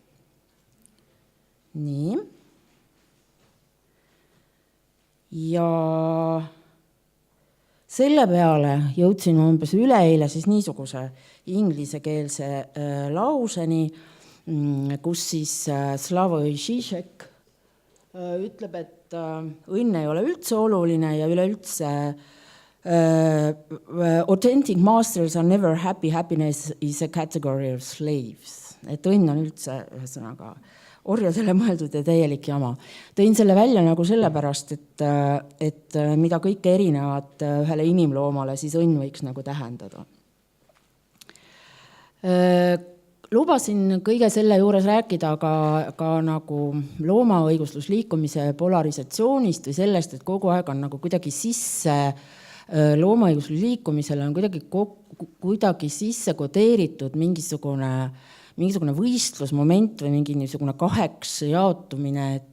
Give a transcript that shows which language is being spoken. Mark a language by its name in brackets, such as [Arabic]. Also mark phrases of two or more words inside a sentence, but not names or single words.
[Estonian] Nii. Ja selle peale jõudsin umbes üleeile siis niisuguse inglisekeelse lauseni, kus siis Slavoj Žižek ütleb, et õnn ei ole üldse oluline ja üleüldse [English] authentic masters are never happy, happiness is a category of slaves. [Estonian] Et õnn on üldse ühesõnaga orjadele mõeldud ja täielik jama. Tõin selle välja nagu sellepärast, et mida kõike erinevad ühele inimloomale siis õnn võiks nagu tähendada. Lubasin kõige selle juures rääkida ka nagu loomaõiguslusliikumise polarisatsioonist või sellest, et kogu aeg on nagu kuidagi sisse loomaõiguslusliikumisele on kuidagi sisse kodeeritud mingisugune võistlusmoment või mingi niisugune kaheks jaotumine,